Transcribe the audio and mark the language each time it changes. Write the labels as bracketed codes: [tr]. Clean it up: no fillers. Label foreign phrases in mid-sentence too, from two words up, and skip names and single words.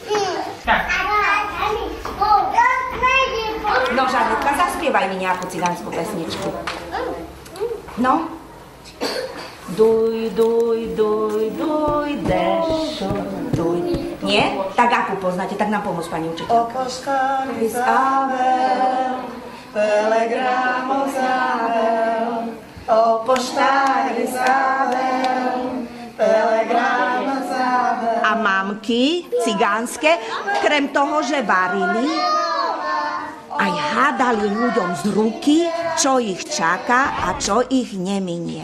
[sk] No, Žanetka, zaspievaj mi nejakú cigánskú pesničku. No? [rom] Duj, duj, duj, duj, dešo, duj. [sk] Nie? Tak akú poznáte? Tak nám pomôcť, pani učiteľka. [rom] O poscaris Abel, telegramos Abel. O poštáris Abel, telegramos Abel. [sk] A mamky cigánske, krem toho, že varili, aj hádali ľuďom z ruky, čo ich čaká a čo ich neminie.